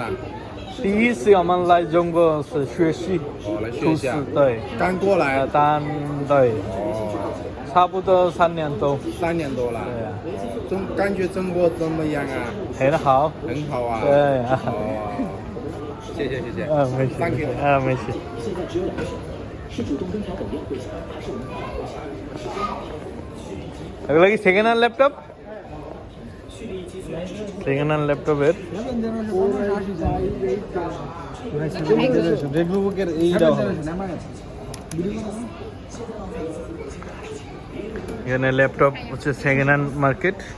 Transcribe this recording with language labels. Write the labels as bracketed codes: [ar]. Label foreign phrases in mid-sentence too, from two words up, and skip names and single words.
[zh] 第一次我们来中国是学习。哦，来学习啊。对。刚过来。但对。哦。差不多3年多。 3年多了。对啊。感觉中国怎么样啊？很好。很好啊。对啊。哦。谢谢谢谢。没事。 [en] Thank you。 [zh] 没事。 [bn] এগুলো কি [en] second hand laptop? second hand laptop [bn] এখানে ল্যাপটপ হচ্ছে [en] second hand market.